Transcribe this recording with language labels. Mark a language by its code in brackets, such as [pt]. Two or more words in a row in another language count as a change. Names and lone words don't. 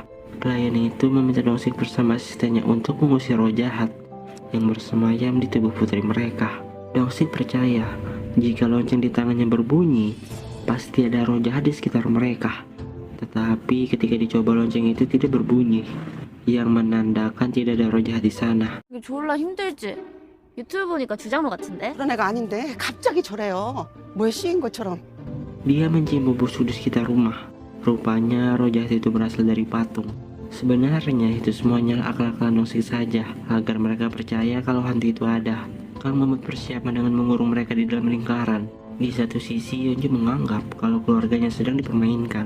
[id] Klien itu meminta Dong-sik bersama asistennya untuk mengusir roh jahat yang bersemayam di tubuh putri mereka. Dong-sik percaya jika lonceng di tangannya berbunyi, pasti ada roh jahat di sekitar mereka. Tetapi ketika dicoba lonceng itu tidak berbunyi, yang menandakan tidak ada roh jahat di sana. [ko] 이거 졸라 힘들지? 유튜브 보니까 주장로 같은데? 그런 애가 아닌데 갑자기 저래요. 뭐에 씌인 것처럼. [id] Dia mencium bubuk di sekitar rumah. Rupanya roh jahat itu berasal dari patung. Sebenarnya itu semuanya akal-akalan Dong-sik saja, agar mereka percaya kalau hantu itu ada. Kang membuat persiapan dengan mengurung mereka di dalam lingkaran. Di satu sisi, Yeonju menganggap kalau keluarganya sedang dipermainkan.